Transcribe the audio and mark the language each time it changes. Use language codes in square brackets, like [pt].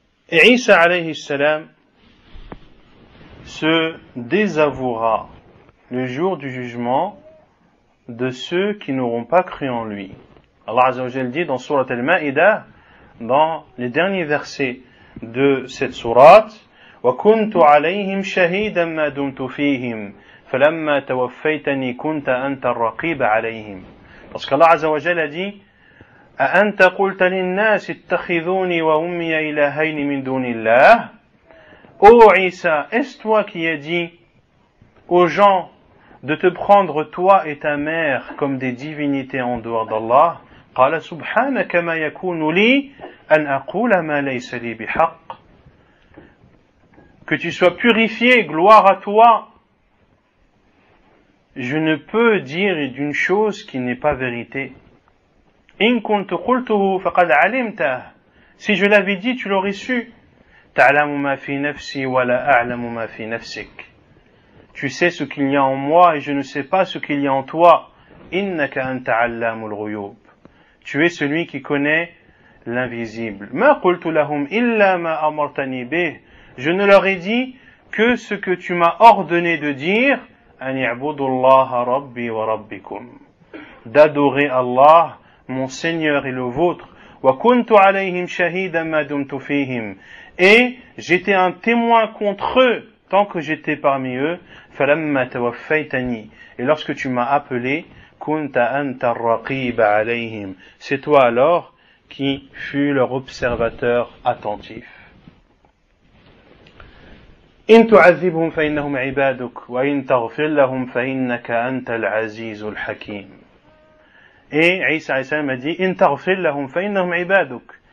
[fr] Et Isa alayhi salam se désavouera le jour du jugement de ceux qui n'auront pas cru en lui. Allah Azza wa Jal dit dans Surat Al-Ma'idah, dans les derniers versets de cette sourate, [ar] وَكُنْتُ عَلَيْهِمْ شَهِيدًا مَا دُمْتُ فِيهِمْ فَلَمَّا تَوَفَّيْتَنِي كُنْتَ أَنْتَ الرَّقِيبَ عَلَيْهِمْ. [fr] Parce qu'Allah Azza wa Jal a dit, [ar] أَأَنْتَ قُلْتَ لِلنَّاسِ اتَّخِذُونِي وَأُمِّيَ إِلَهَيْنِ مِنْ دُونِ اللَّهِ. [fr] Ô Isa, est-ce toi qui as dit aux gens de te prendre toi et ta mère comme des divinités en dehors d'Allah? [ar] قال سبحانك ما يكون لي أن أقول ما ليس لي بحق. [fr] Que tu sois purifié, gloire à toi. Je ne peux dire d'une chose qui n'est pas vérité. [ar] إن كنت قلته فقد علمته. [fr] Si je l'avais dit, tu l'aurais su. [ar] تعلم ما في نفسي ولا أعلم ما في نفسك. [fr] Tu sais ce qu'il y a en moi et je ne sais pas ce qu'il y a en toi. [ar] إنك أنت علام الغيوب. [fr] Tu es celui qui connaît l'invisible. [ar] ما قلت لهم إلا ما أمرتني به. [fr] Je ne leur ai dit que ce que tu m'as ordonné de dire. [ar] أن يعبدوا الله ربي وربكم. [fr] D'adorer Allah, mon Seigneur et le vôtre. [ar] وكنت عليهم شهيدا ما دمت فيهم. [fr] Et j'étais un témoin contre eux tant que j'étais parmi eux. [ar] فلما توفيتني. [fr] Et lorsque tu m'as appelé, [ar] كنت أنت الرقيب عليهم. [fr] C'est toi alors qui fus leur observateur attentif. [ar] إن تعذبهم فإنهم عبادك وإن تغفر لهم فإنك أنت العزيز الحكيم. [fr] Et Isa alayhi salam a dit [ar] إن تغفر لهم فإنهم عبادك.